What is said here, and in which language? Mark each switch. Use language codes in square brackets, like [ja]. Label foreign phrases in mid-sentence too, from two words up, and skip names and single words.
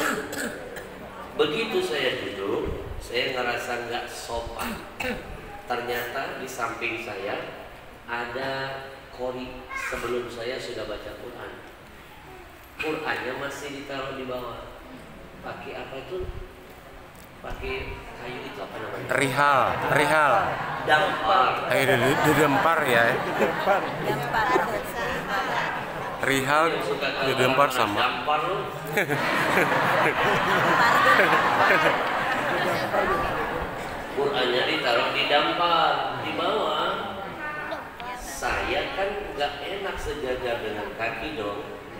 [id] Begitu saya duduk, saya ngerasa nggak sopan. Ternyata di samping saya ada kori sebelum saya sudah baca Quran. Qurannya masih ditaruh di bawah. Pakai apa itu? Pakai kayu itu apa namanya? Rihal, rihal. Dampar. Didempar ya. Rihal didempar sama. Dampar lu. Qurannya ditaruh di dampar di bawah. Saya kan nggak enak sejajar dengan kaki dong.